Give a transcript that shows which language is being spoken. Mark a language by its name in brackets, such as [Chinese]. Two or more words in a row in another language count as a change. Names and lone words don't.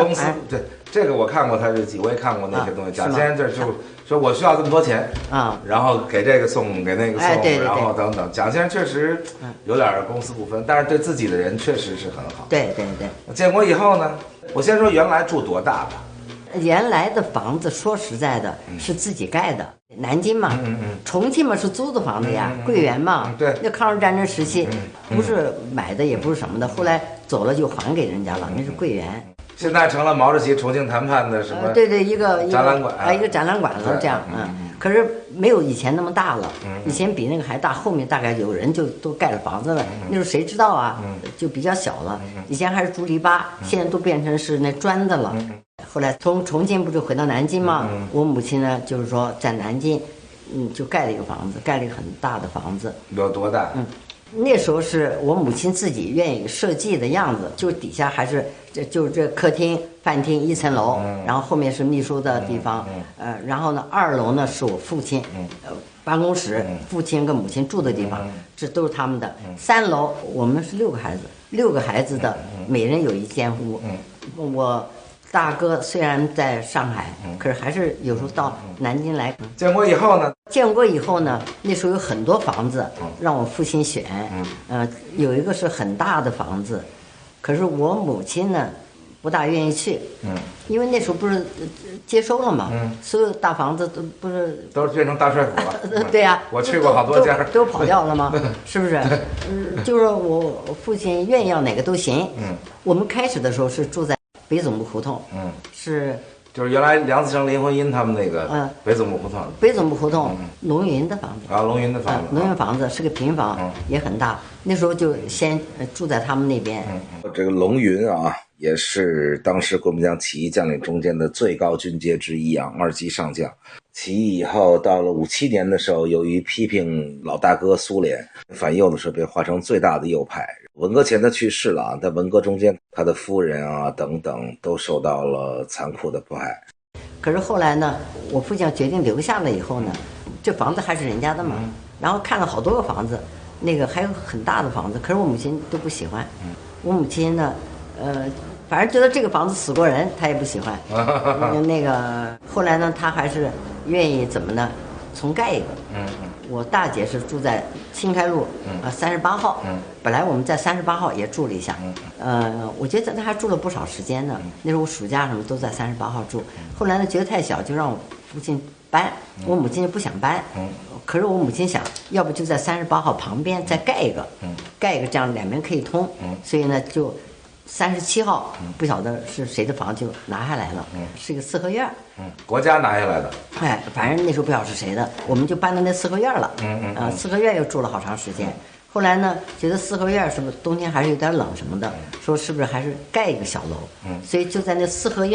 [Chinese] 公司對這個我看過他日記，我也看過那些東西。蔣先生就說我需要這麼多錢然後給這個送，給那個送，對，然後等等。蔣先生確實有點公私不分，但是對自己的人確實是很好。對。建國以後呢，我先說原來住多大吧。原來的房子說實在的是自己蓋的，南京嘛，重慶嘛是租的房子呀，桂園嘛，對，那抗日戰爭時期不是買的，也不是什麼的，後來走了就還給人家了，那是桂園。現在成了毛主席重慶談判的什麼？對，一個展覽館一個展覽館了，這樣可是沒有以前那麼大了，以前比那個還大，後面大概有人就都蓋了房子了，那時候誰知道啊？就比較小了，以前還是竹籬笆，現在都變成是那磚的了。後來從重慶不就回到南京嗎？我母親呢，就是說在南京，就蓋了一個房子，蓋了一個很大的房子。有多大？那時候是我母親自己願意設計的樣子，就底下還是就是這客廳、飯廳1層樓，然後後面是秘書的地方，然後呢2樓呢是我父親，辦公室，父親跟母親住的地方，這都是他們的。3樓我們是6個孩子的，每人有一間屋。我大哥雖然在上海，可是還是有時候到南京來。建國以後呢？建國以後呢，那時候有很多房子讓我父親選，有一個是很大的房子，可是我母親呢不大願意去，因為那時候不是接收了嘛，所有大房子都变成大帥府了。对呀，我去過好多家，都跑掉了嗎？是不是？就是我父親願意要哪個都行。我們開始的時候是住在北總部胡同，就是原來梁思成、林徽因他們那個北總部胡同。北總部胡同，龍雲的房子。龍雲的房子。龍雲房子是個平房，也很大。那時候就先住在他們那邊。這個龍雲啊，也是當時國民黨起義將領中間的最高軍階之一啊，2級上將。起義以後，到了57年的時候，由於批評老大哥蘇聯反右的時候，被劃成最大的右派。文革前他去世了啊，在文革中間，他的夫人啊等等都受到了殘酷的迫害。可是後來呢，我父親決定留下了以後呢，這房子還是人家的嘛，然後看了好多個房子，那個還有很大的房子，可是我母親都不喜歡。我母親呢，反正覺得這個房子死過人，她也不喜歡。那個後來呢，她還是願意怎麼呢？重蓋一個。我大姐是住在新開路38號，本來我們在38號也住了一下，我覺得她還住了不少時間呢。那時候我暑假什麼都在38號住，後來呢覺得太小，就讓我父親搬，我母親就不想搬，可是我母親想要不就在38號旁邊再蓋一個，蓋一個這樣兩邊可以通，所以呢就37號不曉得是誰的房就拿下來了，是一個四合院，國家拿下來的，反正那時候不曉得是誰的，我們就搬到那四合院了，四合院又住了好長时间。后来呢，觉得四合院是不是冬天还是有点冷什麼的，說是不是還是蓋一個小樓，所以就在那四合